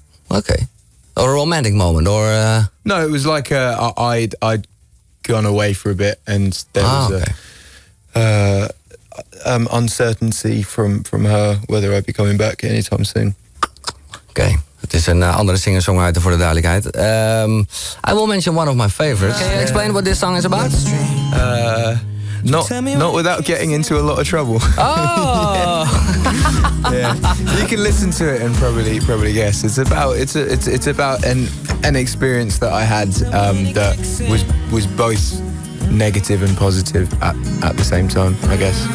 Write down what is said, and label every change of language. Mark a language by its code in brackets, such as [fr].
[en] Okay. Or a romantic moment, or... No, it was like I'd gone away for a bit, and there was uncertainty from her whether I'd be coming back anytime soon. [nl] Oké. Het is een andere singer-songwriter voor de duidelijkheid. [en] I will mention one of my favorites. Can you explain what this song is about? Not without getting into a lot of trouble. Oh! Yeah, you can listen to it and probably guess. It's about an experience that I had that was both negative and positive at the same time, I guess.